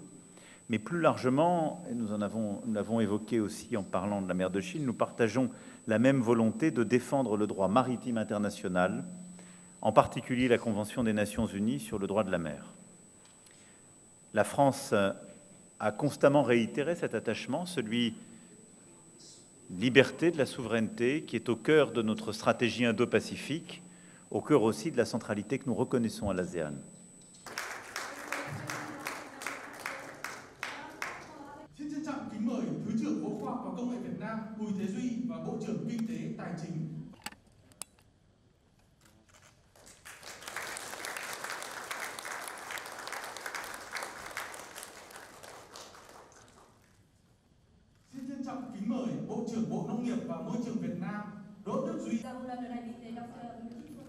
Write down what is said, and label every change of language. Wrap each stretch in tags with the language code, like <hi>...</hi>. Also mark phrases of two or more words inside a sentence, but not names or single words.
<fr>Mais plus largement, et nous l'avons évoqué aussi en parlant de la mer de Chine, nous partageons la même volonté de défendre le droit maritime international, en particulier la Convention des Nations Unies sur le droit de la mer. La France a constamment réitéré cet attachement, celui liberté de la souveraineté, qui est au cœur de notre stratégie indo-pacifique, au cœur aussi de la centralité que nous reconnaissons à l'ASEAN.</fr> <vi>Xin trân trọng kính mời Thứ trưởng Bộ Khoa học và Công nghệ Việt Nam Bùi Thế Duy và Bộ trưởng Kinh tế Tài chính. Xin trân trọng kính mời Bộ trưởng Bộ Nông nghiệp và Môi trường Việt Nam Đỗ Đức Duy.</vi>